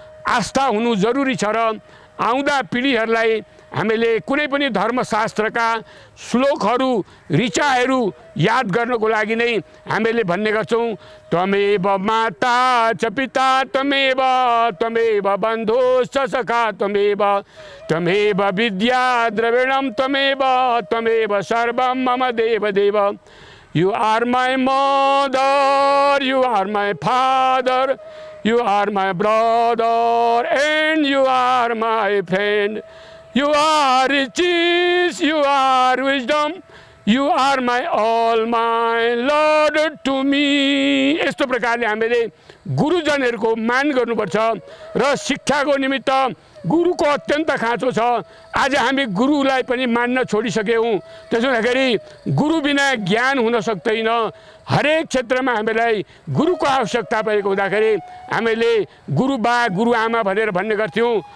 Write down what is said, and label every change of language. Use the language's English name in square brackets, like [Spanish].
[Nepali] आस्था हुनु जरुरी छ र आउँदा पिँढीहरूलाई हामीले कुनै पनि धर्मशास्त्रका श्लोकहरू ऋचाहरू याद गर्नको लागि नै हामीले भन्ने गर्छौँ, [Sanskrit] त्वमेव माता च पिता त्वमेव त्वमेव बन्धुश्च सखा त्वमेव विद्या द्रविणं त्वमेव सर्वं मम देव देव। [English] You are my mother, you are my father, you are my brother, and you are my friend. You are riches, you are wisdom, you are my all, my Lord to me. [Nepali] यस्तो प्रकारले हामीले गुरुजनहरूको मान गर्नुपर्छ र शिक्षाको निमित्त गुरुको अत्यन्त खाँचो छ। आज हामी गुरुलाई पनि मान्न छोडिसक्यौँ। त्यसो हुँदाखेरि गुरु बिना ज्ञान हुन सक्दैन। हरेक क्षेत्रमा हामीलाई गुरुको आवश्यकता परेको हुँदाखेरि हामीले गुरुबा गुरुआमा भनेर भन्ने गर्थ्यौँ।